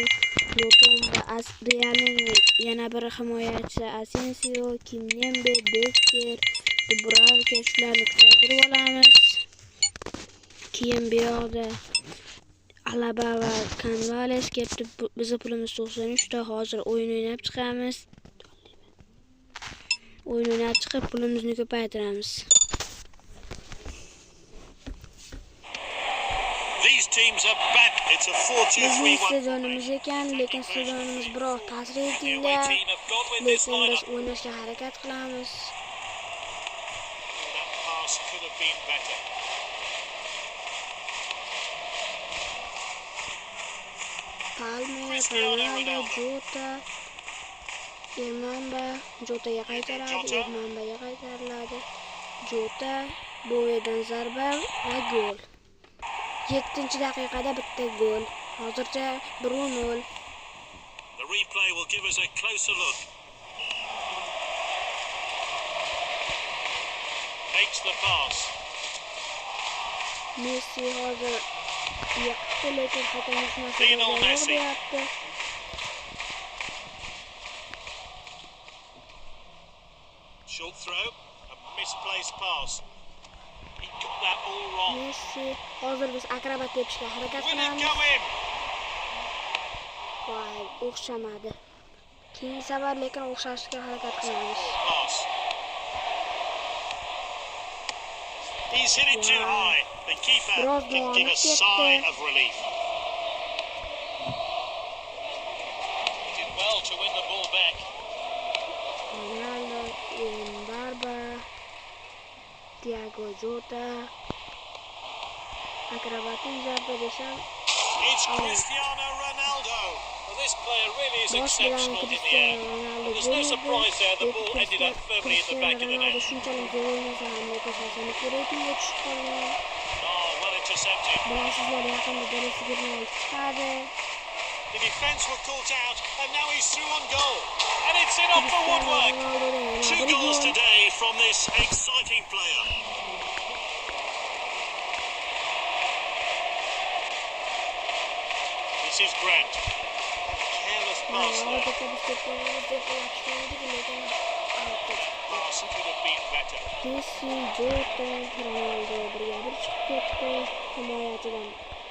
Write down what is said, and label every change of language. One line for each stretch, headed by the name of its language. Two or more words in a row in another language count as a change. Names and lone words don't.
Uzbek: Lotomba, Realning yana bir himoyachi Asensio, Kimpembe, Becker, Dubravka shularni ko'paytirib olamiz. Keyin bu yoqda Alaba va Canvales ketdi. Bizning pulimiz 93 ta. Hozir o'yin o'ynab chiqamiz. O'yin o'ynab chiqib pulimizni ko'paytiramiz.
English: These teams are back. It's a 4-2-3-1
Uzbek: stadionimiz ekan, lekin stadionimiz biroz past reytingda. Lekin biz o'ynashga harakat qilamiz.
English: That pass could have been better. Palmer,
Uzbek: Ronaldo, Jota, Jotaga qaytaradi, Irmambaga qaytariladi. Jota, Bovedan zarba va gol. 7-daqiqada bitta gol. Hozircha 1-0.
English: The replay will give us a closer look. Makes the pass.
Uzbek: Messi hozir yiqitdi, lekin Lionel Messi. hakamimiz
English: Short throw, a misplaced pass. He got that all wrong.
Uzbek: Messi hozir biz akrobat tepishga harakat
English: Will it
Uzbek: qilamiz.
English: go in?
Uzbek: Voy, o'xshamadi. Keyingi safar lekin o'xshashga harakat qilamiz.
English: Pass. He's hit it too high. The keeper can give a sigh of relief. He did well to win the ball back.
Uzbek: Ronaldo, Barba, Thiago Jota, akrobatik zarba desam,
English: It's Cristiano Ronaldo. Well, this player really is exceptional in the air. There's no surprise there. The ball ended up firmly in the back of the net.
Uzbek: shunchalik zo'r o'ynasa ham lekin reytingga tushib qolgan.
English: Oh, well intercepted.
Uzbek: Bilasizlar, yaqinda Denis Girmayevich chiqadi.
English: The defence were caught out, and now he's through on goal. And it's in off the woodwork. 2 goals today from this exciting player. This is Grant. Careless pass there. Pass could have been better.
Uzbek: Messi, Jota, Ronaldo birga chiqib ketdi. Himoyachidan